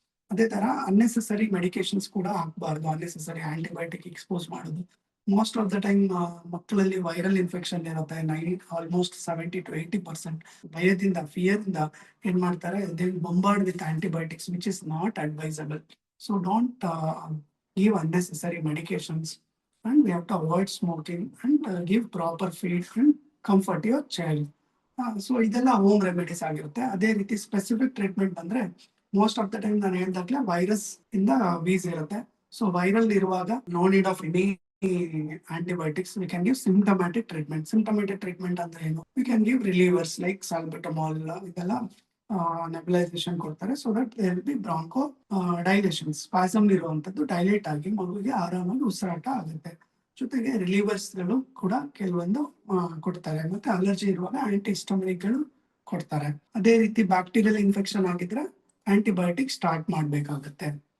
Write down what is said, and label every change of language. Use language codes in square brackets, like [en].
[kn] ಅದೇ ತರ unnecessary medications ಕೂಡ ಹಾಕ್ಬಾರ್ದು, ಅನ್ನೆಸೆಸರಿ ಆಂಟಿಬಯೋಟಿಕ್ ಎಕ್ಸ್ಪೋಸ್ ಮಾಡೋದು. [en] most of the time [kn] ಮಕ್ಕಳಲ್ಲಿ ವೈರಲ್ ಇನ್ಫೆಕ್ಷನ್ ಇರುತ್ತೆ. [en] almost 70 to 80% [kn] ಭಯದಿಂದ, ಫಿಯರ್ ಇಂದ ಏನ್ ಮಾಡ್ತಾರೆ, [en] They bombard with antibiotics which is not advisable. So don't give unnecessary medications, and we have to avoid smoking and give proper feed and comfort your child. [kn] So ಇದೆಲ್ಲ home remedies ಆಗಿರುತ್ತೆ. ಅದೇ ರೀತಿ specific treatment ಬಂದ್ರೆ, [en] most of the time [kn] ನಾನು ಹೇಳ್ದಾಗ್ಲೇ virus ಇಂದ ವೀಸ್ ಇರುತ್ತೆ. [en] So viral ಇರುವಾಗ no need of any antibiotics. We can give symptomatic treatment. Symptomatic treatment [kn] ಅಂದ್ರೆ ಏನು, [en] we can give relievers like salbutamol, [kn] ಇದೆಲ್ಲ ನೆಬುಲೈಸೇಷನ್ ಕೊಡ್ತಾರೆ. [en] so that there will be bronchodilation, [kn] spasm ಇರುವಂತದ್ದು dilate ಆಗಿ ಮಗುವಿಗೆ ಆರಾಮಾಗಿ ಉಸಿರಾಟ ಆಗುತ್ತೆ. ಜೊತೆಗೆ ರಿಲೀವರ್ಸ್ ಗಳು ಕೂಡ ಕೆಲವೊಂದು ಕೊಡ್ತಾರೆ. ಮತ್ತೆ ಅಲರ್ಜಿ ಇರುವಾಗ ಆಂಟಿಹಿಸ್ಟಾಮಿನಿಕ್ ಗಳು ಕೊಡ್ತಾರೆ. ಅದೇ ರೀತಿ ಬ್ಯಾಕ್ಟೀರಿಯಲ್ ಇನ್ಫೆಕ್ಷನ್ ಆಗಿದ್ರೆ ಆಂಟಿಬಯೋಟಿಕ್ ಸ್ಟಾರ್ಟ್ ಮಾಡ್ಬೇಕಾಗತ್ತೆ.